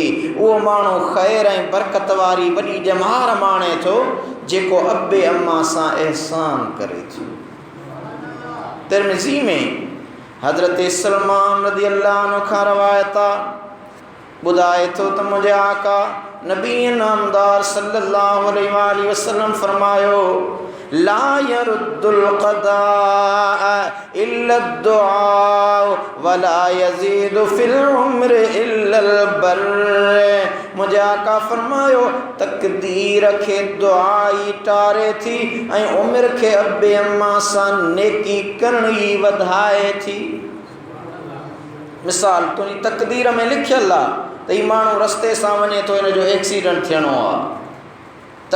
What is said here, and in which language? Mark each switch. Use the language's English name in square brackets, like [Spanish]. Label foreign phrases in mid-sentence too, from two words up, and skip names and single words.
[Sindhi] उहो माण्हू ख़ैर ऐं बरकत वारी वॾी ॼमार माणे थो जेको अबे अम्मा सां एहसान करे थो। तिरमिज़ी में हज़रत सलमान रज़ी अल्लाह अन्हु खां रवायत आहे, ॿुधाए थो त मुंहिंजे आका नबी नामदार सल्लल्लाहु अलैहि वसल्लम फरमायो, [Arabic] لا يرد القضاء إلا الدعاء ولا يزيد في العمر إلا البر. [Sindhi] मुंहिंजे आका फरमायो, तक़दीर खे दुआ ई टारे थी ऐं उमिरि खे अबे अम्मा सां नेकी करणी वधाए थी। मिसाल, तुंहिंजी तक़दीर में लिखियल आहे त ही माण्हू रस्ते सां वञे थो, हिन जो एक्सीडेंट थियणो आहे।